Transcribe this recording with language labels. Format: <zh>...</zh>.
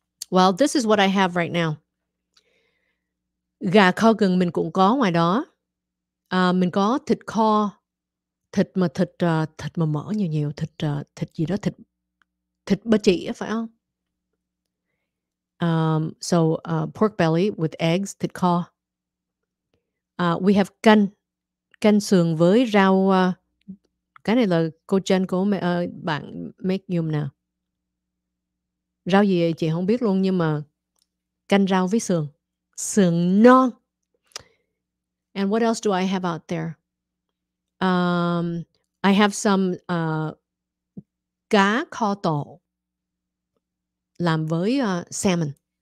<en>Well, this is what I have right now.</en> <vi>Gà kho gừng mình cũng có ngoài đó. Mình có thịt kho. Thịt mà mỡ nhiều, thịt gì đó, thịt ba chỉ á, phải không?</vi> <en>So pork belly with eggs, thịt kho. We have</en> <vi>canh sườn với rau. Cái này là cô Jen của bạn make giùm nè. Rau gì vậy? Chị không biết luôn, nhưng mà canh rau với sườn non.</vi> <en>And what else do I have out there? I have some</en> <vi>cá kho tộ làm với salmon.</vi>